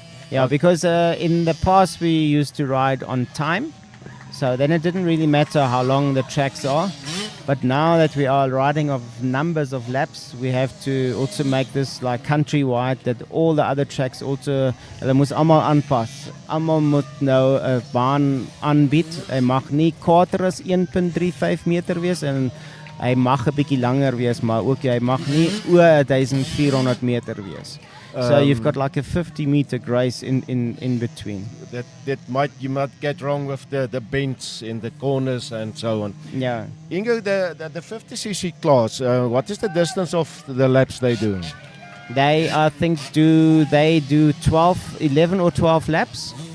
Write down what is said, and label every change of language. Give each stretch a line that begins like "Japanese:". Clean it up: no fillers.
English: Yeah, because in the past we used to ride on time, so then it didn't really matter how long the tracks are. But now that we are riding of numbers of laps, we have to also make this like countrywide, that all the other tracks also,
Afrikaans: hulle moes almal aanpas. Almal moet nou 'n baan aanbied. Hy mag nie korter as 1.35 meter wees en hy mag 'n bietjie langer wees, maar ook hy mag nie oor 1400 meter wees.
English: So you've got like a 50-meter grace in between. You might get wrong with the bends in the corners and so on. Yeah. Ingo, the 50cc class, what is the distance of the laps they do? They, I think, do 11 or 12 laps.